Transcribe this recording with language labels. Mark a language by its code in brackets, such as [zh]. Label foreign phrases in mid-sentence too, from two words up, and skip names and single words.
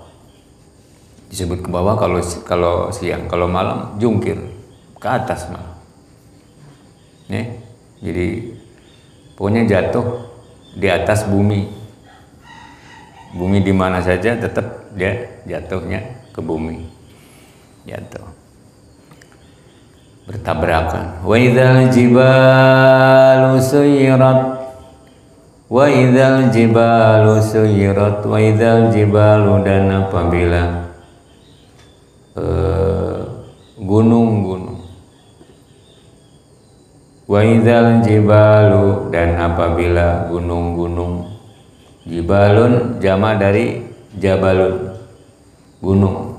[id] Disebut ke bawah kalau siang, kalau malam jungkir ke atas malah, ya. Jadi pokoknya jatuh di atas bumi. Bumi di mana saja tetap dia jatuhnya ke bumi, jatuh, bertabrakan. [ar] وإذا الجبال سيرت وإذا الجبال سيرت وإذا الجبال suyirat, wa idzal jibalu, [id] dan apabila gunung-gunung, [ar] وإذا الجبال, [id] dan apabila gunung-gunung. Jibalun jama dari jabalun, gunung.